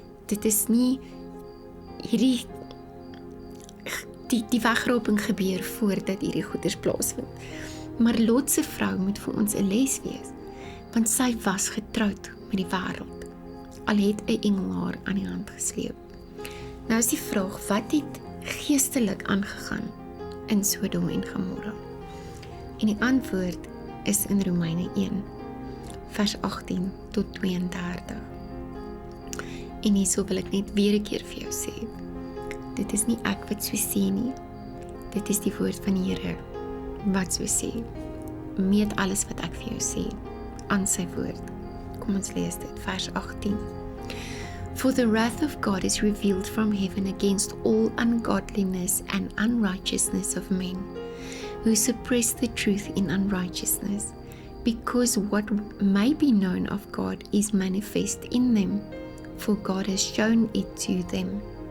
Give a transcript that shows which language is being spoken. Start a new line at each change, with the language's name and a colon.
Afrikaans: Dit is nie hierdie die wegraping gebeur voordat hierdie goeders plaasvind. Maar Lot se vrou moet vir ons 'n les wees, want sy was getroud met die wêreld. Al het 'n engel haar aan die hand gesleep. Nou is die vraag, wat het geestelik aangegaan in Sodom en Gomorra? En die antwoord is in Romeine 1, vers 18 tot 32. En hierso wil ek net weer 'n keer vir jou sê, dit is nie ek wat so sê nie, dit is die woord van die Here wat so sê. Meet alles wat ek vir jou sê aan sy woord. Kom ons lees dit, vers 18.
English: For the wrath of God is revealed from heaven against all ungodliness and unrighteousness of men, who suppress the truth in unrighteousness, because what may be known of God is manifest in them, for God has shown it to them.